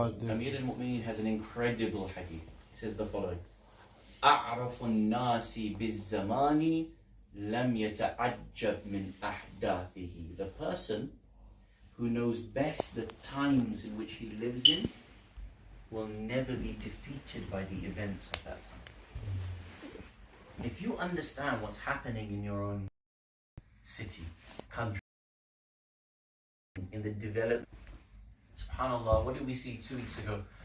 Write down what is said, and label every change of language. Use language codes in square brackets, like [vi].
[en] Amir al-Mu'mineen has an incredible hadith. He says the following: [ar] أعرف الناس بالزمان لم يتعجب من أحداثه. [en] The person who knows best the times in which he lives in will never be defeated by the events of that time. If you understand what's happening in your own city, country, in the development, subhanallah, what did we see 2 weeks ago?